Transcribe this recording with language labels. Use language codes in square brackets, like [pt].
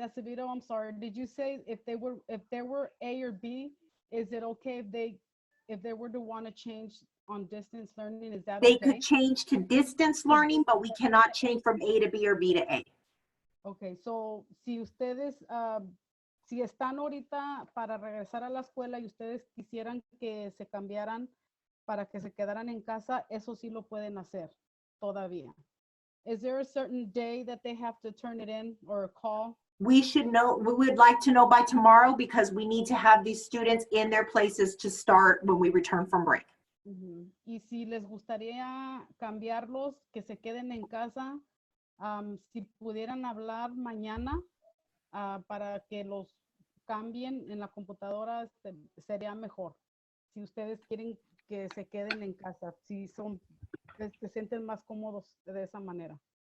[en] Acevedo, I'm sorry, did you say if they were A or B, is it okay if they were to want to change on distance learning, is that They okay? could change to distance learning, but we cannot change from A to B or B to A. Okay, so [es] si ustedes, si están ahorita para regresar a la escuela y ustedes quisieran que se cambiaran para que se quedaran en casa, eso sí lo pueden hacer todavía. [en] Is there a certain day that they have to turn it in or a call? We should know, we would like to know by tomorrow because we need to have these students in their places to start when we return from break. [es] Y si les gustaría cambiarlos, que se queden en casa, si pudieran hablar mañana para que los cambien en la computadora, sería mejor. Si ustedes quieren que se queden en casa, si son, se sienten más cómodos de esa manera.